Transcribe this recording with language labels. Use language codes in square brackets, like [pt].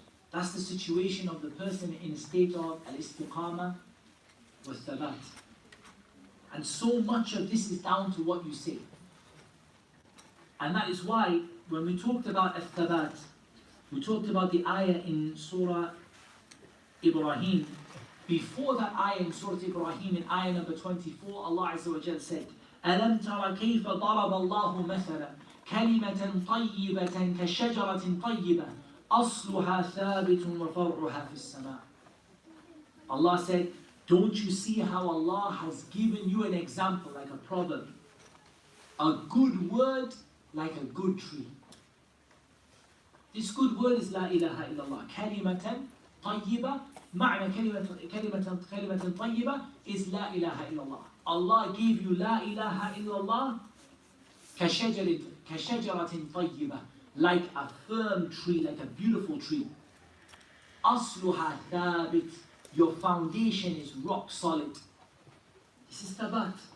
[en] That's the situation of the person in a state of al-istiqamah wa thabat. And so much of this is down to what you say. And that is why when we talked about al-thabat, we talked about the ayah in Surah Ibrahim. Before that ayah in Surah Ibrahim, in ayah number 24, Allah Azza wa Jal said, [ar] أَلَمْ تَرَ كَيْفَ ضَرَبَ اللَّهُ مَثَلًا كَلِمَةً طَيِّبَةً كَشَجَرَةٍ طَيِّبَةٍ أَصْلُهَا ثَابِتٌ وَفَرْعُهَا فِي السَّمَاءِ. [en] Allah said, don't you see how Allah has given you an example, like a proverb? A good word like a good tree. This good word is La ilaha illallah. [ar] كَلِمَةً طَيِّبَةً. معنى كلمة طيبة [en] is [ar] لا إله إلا الله. [en] Allah gave you [ar] لا إله إلا الله كشجرة طيبة, [en] like a firm tree, like a beautiful tree. [ar] أصلها ثابت. [en] Your foundation is rock solid. This is thabat.